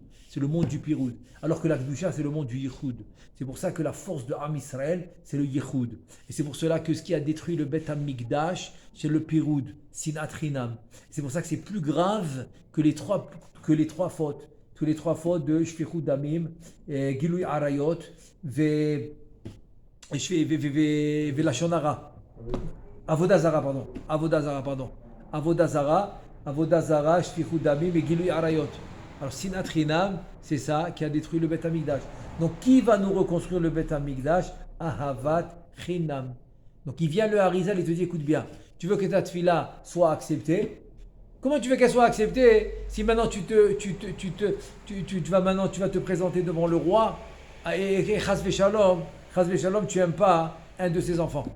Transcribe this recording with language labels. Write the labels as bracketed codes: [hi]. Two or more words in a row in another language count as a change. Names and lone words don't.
[fr] C'est le monde du Piroud. Alors que l'Akdusha, c'est le monde du Yichud. C'est pour ça que la force de [he] עם ישראל, [fr] c'est le Yichud. Et c'est pour cela que ce qui a détruit le [he] בית המקדש, [fr] c'est le Piroud, [he] שנאת חינם. [fr] C'est pour ça que c'est plus grave que les trois fautes. Que les trois fautes de [he] שפיכות דמים, גילוי עריות, לשון הרע. [fr] Avodazara, pardon. [he] עבודה זרה, שפיכות דמים ו גילוי עריות. Alors, שנאת חינם, [fr] c'est ça qui a détruit le [he] בית המקדש. [fr] Donc, qui va nous reconstruire le [he] בית המקדש? אהבת חינם. [fr] Donc, il vient le Harizal et te dit, écoute bien, tu veux que ta tefila soit acceptée? Comment tu veux qu'elle soit acceptée si maintenant tu vas te présenter devant le roi et [he] חס ושלום, [fr] tu n'aimes pas un de ses enfants?